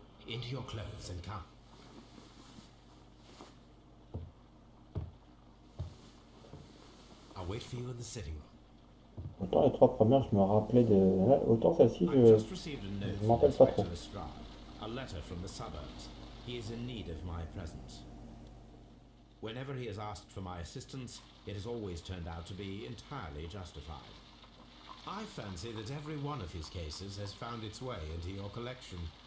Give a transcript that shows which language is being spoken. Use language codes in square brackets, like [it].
[en] Into your clothes and come. I'll wait for you in the sitting room. [fr] Autant les trois premières, je me rappelais de... Autant celle-ci, je m'en rappelle pas trop. [en] A letter from the suburbs. He is in need of my presence. Whenever he has asked for my assistance, it has always turned out to be entirely justified. I fancy that every one of his cases has found its way into your collection.